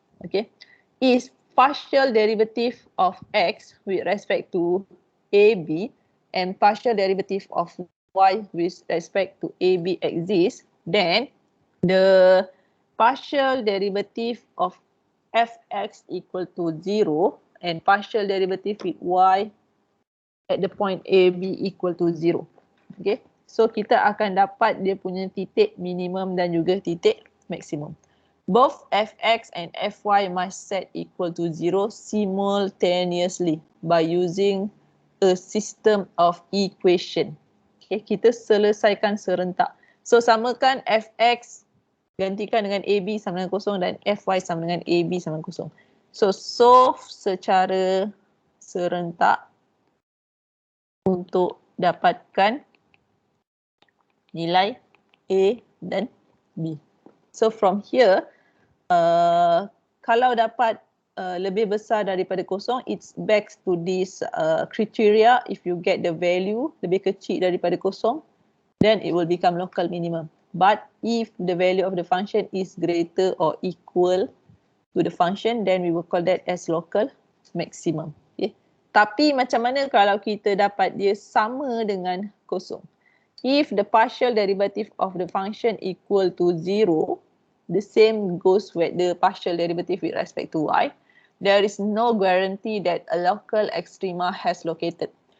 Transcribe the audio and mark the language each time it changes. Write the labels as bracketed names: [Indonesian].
[English] Okay, is partial derivative of x with respect to AB and partial derivative of y with respect to AB exists, then the partial derivative of fx equal to 0 and partial derivative with y at the point A, B equal to 0. Okay. [Malay] So kita akan dapat dia punya titik minimum dan juga titik maksimum. [English] Both fx and fy must set equal to 0 simultaneously by using a system of equation. [Malay] Okay, kita selesaikan serentak. So samakan fx gantikan dengan AB sama dengan kosong dan fy sama dengan AB sama dengan kosong. So solve secara serentak untuk dapatkan nilai A dan B. [English] So from here, [Malay] kalau dapat lebih besar daripada kosong, [English] it's back to this criteria. If you get the value [Malay] lebih kecil daripada kosong, [English] then it will become local minimum. But if the value of the function is greater or equal to the function, then we will call that as local maximum. Okay. [Malay] Tapi macam mana kalau kita dapat dia sama dengan kosong? [English] If the partial derivative of the function equal to 0, the same goes with the partial derivative with respect to y. There is no guarantee that a local extrema has located.